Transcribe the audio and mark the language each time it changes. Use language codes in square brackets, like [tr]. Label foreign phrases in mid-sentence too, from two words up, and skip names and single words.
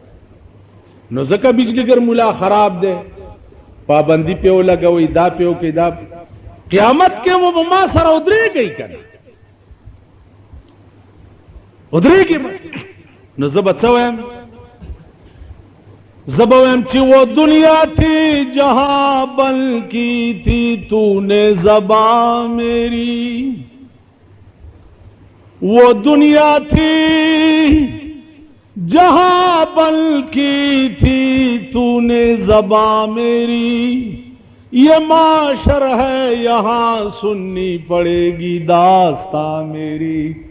[ps] نو ځکه بجلیګر مولا خراب دی، پابندي پې ولګوئ، دا پې وکړئ، دا قیامت کې و به ما سره ودرېږئ که نه ودرېږئ به. نو زه به څه وایم؟ زه به وایم چې [ur] وہ دنیا تھی جہاں بن کی تھی تو نے زباں میری، وہ دنیا تھی جہاں بن کی تھی تو نے زباں میری، یہ معاشر ہے یہاں سننی پڑے گی داستاں میری.